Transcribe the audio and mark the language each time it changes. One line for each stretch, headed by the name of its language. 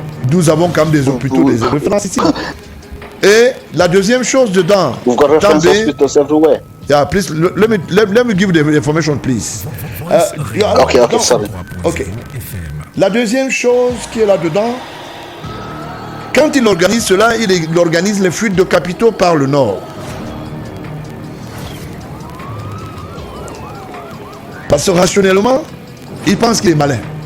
French: Nous avons quand même des hôpitaux, des références ici. Et la deuxième chose dedans...
English: We've got reference hospitals everywhere. Yeah, please, let me give you the information, please. Okay, sorry. Okay.
French: La deuxième chose qui est là-dedans, quand il organise cela, il organise les fuites de capitaux par le nord. Parce que rationnellement, il pense qu'il est malin.